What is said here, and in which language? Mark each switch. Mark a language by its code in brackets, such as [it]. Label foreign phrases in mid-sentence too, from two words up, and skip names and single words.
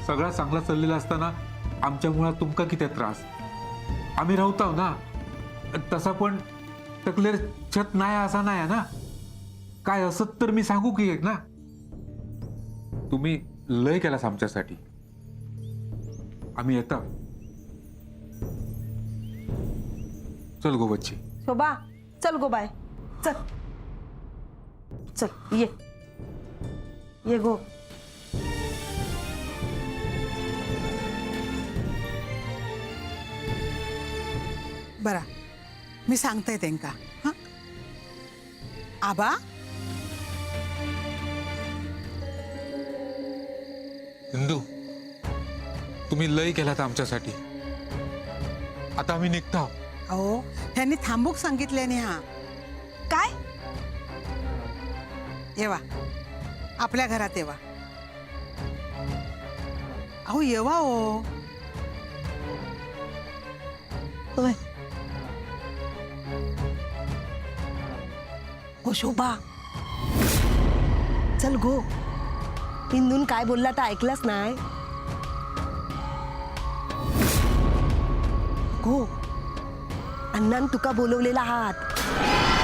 [mr] सगळा चांगला चाललेला असताना आमच्या मुळात तुमका किती त्रास. आम्ही राहताव ना. तसा पण तकलेर छत नाही असा नाही ना. काय असत तर मी सांगू की एक ना. तुम्ही लय केलास आमच्यासाठी. आम्ही येता. चल गो बच्ची. शोभा चल गो बाय. चल चल ये ये गो. बरा मी सांगते त्यांका. हां आबा. इंदू, तुम्ही लय केलात आमच्यासाठी. आता आम्ही निघता. अहो त्यांनी थांबूक सांगितल्याने. हा काय? येवा आपल्या घरात येवा. अहो येवा हो. होय. गो शोभा चल गो. इंदून काय बोलला तर ऐकलंच नाही. गो. अण्णान तुका बोलवलेला हात.